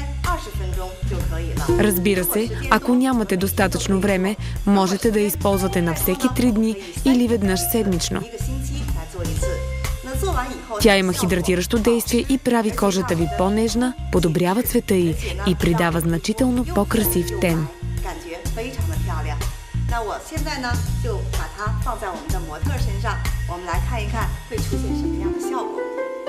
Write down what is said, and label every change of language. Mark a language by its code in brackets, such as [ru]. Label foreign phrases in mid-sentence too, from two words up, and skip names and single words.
[bg] Разбира се, ако нямате достатъчно време, можете да я използвате на всеки 3 дни или веднъж седмично. Тя има хидратиращо действие и прави кожата ви по-нежна, подобрява цвета й и придава значително по-красив тен. [zh] 那我现在呢，就把它放在我们的模特身上，我们来看一看会出现什么样的效果。